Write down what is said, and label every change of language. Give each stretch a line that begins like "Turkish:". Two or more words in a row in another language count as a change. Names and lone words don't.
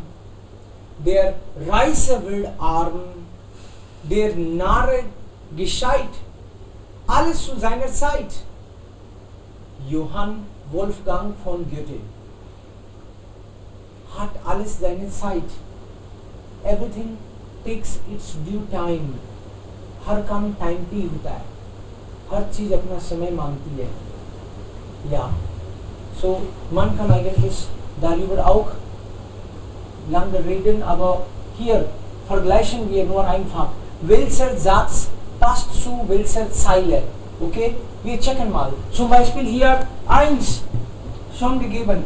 German: Der Reiche wird arm. Der Narre gescheit. Alles zu seiner Zeit. Johann Wolfgang von Goethe. Hat alles seine Zeit.
English: Everything takes its due time.
Hindi: हर काम टाइम पे ही होता है. हर चीज अपना समय मांगती है.
German: Ja. So, man kann eigentlich darüber auch lange reden, aber hier vergleichen wir nur einfach. Welcher Satz passt zu welcher Zeile? Okay? Wir checken mal. Zum Beispiel hier 1 schon gegeben.